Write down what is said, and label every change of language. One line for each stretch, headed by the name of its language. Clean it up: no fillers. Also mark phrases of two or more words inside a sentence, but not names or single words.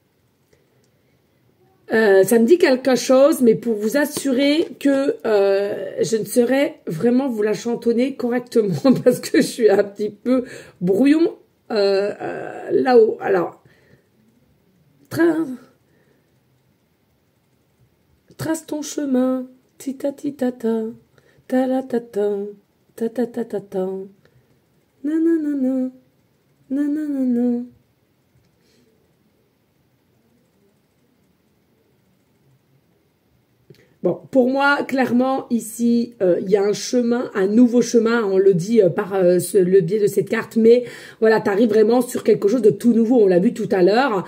French: Ça me dit quelque chose, mais pour vous assurer que je ne saurais vraiment vous la chantonner correctement parce que je suis un petit peu brouillon là-haut. Alors, trace ton chemin. Tita tita ta ta la ta ta ta ta ta ta ta nanana nanana. Bon, pour moi, clairement, ici, il y a un chemin, un nouveau chemin, on le dit par le biais de cette carte, mais voilà, tu arrives vraiment sur quelque chose de tout nouveau, on l'a vu tout à l'heure.